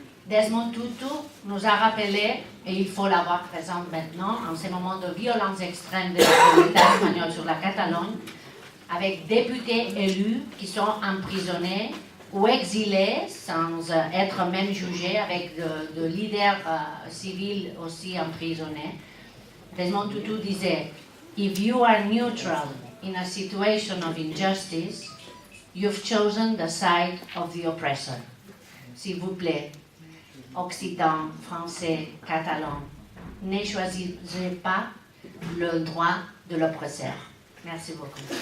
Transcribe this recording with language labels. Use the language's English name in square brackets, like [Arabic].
[French] Desmond Tutu nous a rappelé, et il faut l'avoir présent maintenant, en ces moments de violence extrême de l'État espagnol sur la Catalogne, avec députés élus qui sont emprisonnés ou exilés sans être même jugés, avec de leaders civils aussi emprisonnés. Desmond Tutu disait, [English] "If you are neutral in a situation of injustice, you've chosen the side of the oppressor." [French] S'il vous plaît, Occitans, Français, Catalans, ne choisissez pas le droit de l'oppresseur. Merci beaucoup.